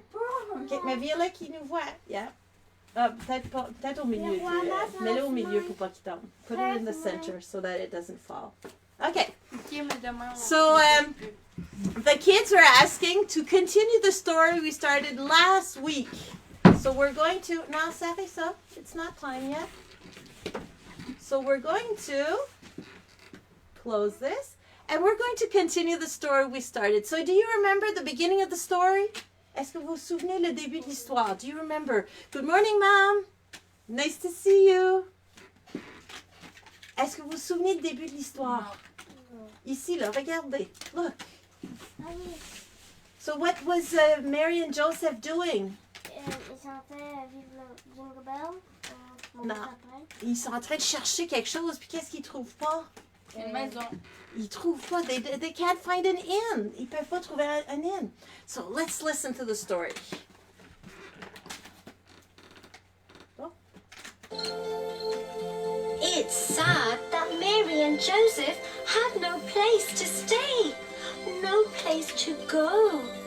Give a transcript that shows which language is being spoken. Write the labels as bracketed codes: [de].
[fr] OK, mais viens là qui nous voit. Yeah. Ah, peut-être au milieu. Mets-le au milieu pour pas qu'il tombe. [en] Put it in the center so that it doesn't fall. OK. So, the kids are asking to continue the story we started last week. So we're going to... [fr] Non, ça fait ça. [en] It's not time yet. So we're going to close this. And we're going to continue the story we started. So do you remember the beginning of the story? [fr] Est-ce que vous vous souvenez le début de l'histoire? [en] Do you remember? Good morning, Mom. Nice to see you. [fr] Est-ce que vous vous souvenez du début de l'histoire? Ici, là, regardez. [en] Look. So what was Mary and Joseph doing? [fr] Ils chantaient Vive le Jingle Bell. Non. Ils sont en train de chercher quelque chose, puis qu'est-ce qu'ils trouvent pas? Une maison. Ils trouvent pas. [en] They can't find an inn. [fr] Ils peuvent pas trouver un inn. [en] So let's listen to the story. Oh. It's sad that Mary and Joseph had no place to stay, no place to go.